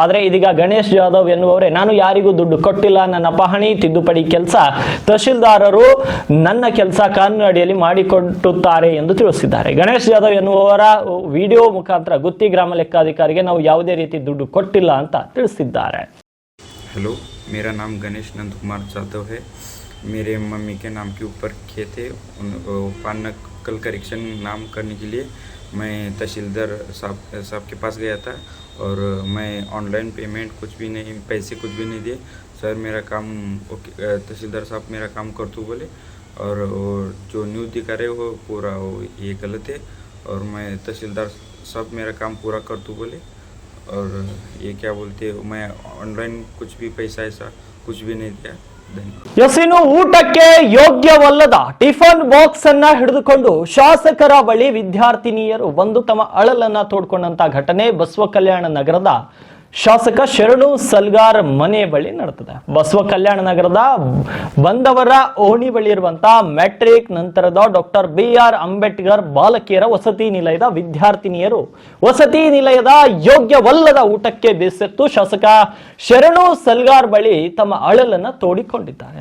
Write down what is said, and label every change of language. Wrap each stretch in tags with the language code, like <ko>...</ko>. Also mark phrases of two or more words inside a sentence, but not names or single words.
<kn>ಆದರೆ ಇದೀಗ ಗಣೇಶ್ ಜಾಧವ್ ಎನ್ನುವವರೇ ನಾನು ಯಾರಿಗೂ ದುಡ್ಡು ಕೊಟ್ಟಿಲ್ಲ, ನನ್ನ ಪಹಣಿ ತಿದ್ದುಪಡಿ ಕೆಲಸ ತಹಶೀಲ್ದಾರರು ನನ್ನ ಕೆಲಸ ಕಾನೂನು ಅಡಿಯಲ್ಲಿ ಮಾಡಿಕೊಟ್ಟುತ್ತಾರೆ ಎಂದು ತಿಳಿಸಿದ್ದಾರೆ. ಗಣೇಶ್ ಜಾಧವ್ ಎನ್ನುವವರ ವಿಡಿಯೋ ಮುಖಾಂತರ ಗುತ್ತಿ ಗ್ರಾಮ ಲೆಕ್ಕಾಧಿಕಾರಿಗೆ ನಾವು ಯಾವುದೇ ರೀತಿ ದುಡ್ಡು ಕೊಟ್ಟಿಲ್ಲ ಅಂತ ತಿಳಿಸಿದ್ದಾರೆ.</kn> <hi>हेलो, मेरा नाम गणेश नंद कुमार जाधव है। मेरे मम्मी के नाम के ऊपर खेत है, पान नकल करेक्शन नाम करने के लिए मैं तहसीलदार साहब के पास गया था और मैं</hi> <en>online payment</en> <hi>कुछ भी नहीं, पैसे कुछ भी नहीं दिए। सर मेरा काम ओके, तहसीलदार साहब मेरा काम कर तू बोले और जो न्यूज़ दिखा रहे वो पूरा ये गलत है और मैं तहसीलदार साहब मेरा काम पूरा कर तू बोले और ये क्या बोलते हैं मैं ऑनलाइन कुछ भी पैसा ऐसा कुछ भी नहीं दिया।</hi> <kn>ಇನ್ನು ಊಟಕ್ಕೆ ಯೋಗ್ಯವಲ್ಲದ ಟಿಫನ್ ಬಾಕ್ಸ್ ಅನ್ನ ಹಿಡಿದುಕೊಂಡು ಶಾಸಕರ ಬಳಿ ವಿದ್ಯಾರ್ಥಿನಿಯರು ಬಂದು ತಮ್ಮ ಅಳಲನ್ನ ತೋಡ್ಕೊಂಡಂತ ಘಟನೆ ಬಸವ ಕಲ್ಯಾಣ ನಗರದ ಶಾಸಕ ಶರಣು ಸಲ್ಗಾರ್ ಮನೆ ಬಳಿ ನಡೆದಿದೆ. ಬಸವ ಕಲ್ಯಾಣ ನಗರದ ಬಂದವರ ಓಣಿ ಬಳಿ ಇರುವಂತಹ ಮ್ಯಾಟ್ರಿಕ್ ನಂತರದ ಡಾಕ್ಟರ್ BR ಅಂಬೇಡ್ಕರ್ ಬಾಲಕಿಯರ ವಸತಿ ನಿಲಯದ ವಿದ್ಯಾರ್ಥಿನಿಯರು ವಸತಿ ನಿಲಯದ ಯೋಗ್ಯವಲ್ಲದ ಊಟಕ್ಕೆ ಬೇಸತ್ತು ಶಾಸಕ ಶರಣು ಸಲ್ಗಾರ್ ಬಳಿ ತಮ್ಮ ಅಳಲನ್ನ ತೋಡಿಕೊಂಡಿದ್ದಾರೆ.</kn>